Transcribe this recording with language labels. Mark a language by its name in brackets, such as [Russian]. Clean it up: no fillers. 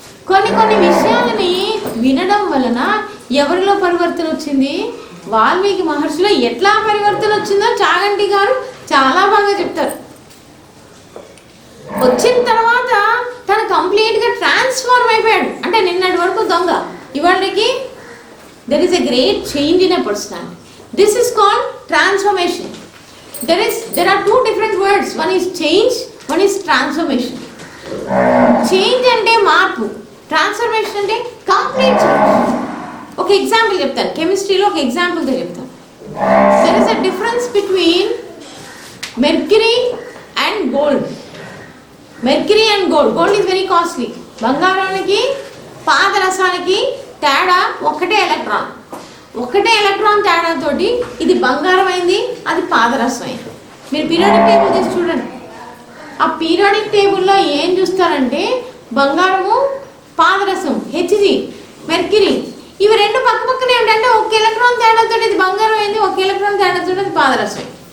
[Telugu] కొన్ని విషయాలని వినడం వలన ఎవరిలో పరివర్తన వచ్చింది, వాల్మీకి మహర్షిలో ఎట్లా పరివర్తన వచ్చిందో చాగంటి గారు చాలా బాగా చెప్తారు. వచ్చిన తర్వాత తను కంప్లీట్గా ట్రాన్స్ఫార్మ్ అయిపోయాడు. అంటే నిన్నటి వరకు దొంగ, ఇవాళకి [English] there is a great change in a personality. This is called transformation. There are 2 different words. One is change, one is transformation. [Telugu] Change అంటే మార్పు, ట్రాన్స్ఫర్మేషన్ అంటే కంప్లీట్ చేంజ్. ఒక ఎగ్జాంపుల్ చెప్తాను, కెమిస్ట్రీలో ఒక ఎగ్జాంపుల్తో చెప్తాను. [English] There is a difference between mercury and gold. Mercury and gold. Gold is very costly. [Telugu] బంగారానికి పాదరసానికి తేడా ఒక్కటే ఎలక్ట్రాన్. ఒకటే ఎలక్ట్రాన్ తేడాతోటి ఇది బంగారం అయింది, అది పాదరసం అయింది. మీరు పీరియాడిక్ టేబుల్ తీసి చూడండి. ఆ పీరియాడిక్ టేబుల్లో ఏం చూస్తారంటే బంగారము, పాదరసం, హెచ్జి, మెర్క్యూరీ, ఇవి రెండు పక్క పక్కనే ఏంటంటే ఒక ఎలక్ట్రాన్ తేడాతో ఇది బంగారం అయింది, ఒక ఎలక్ట్రాన్ తేడాతో అది పాదరసం.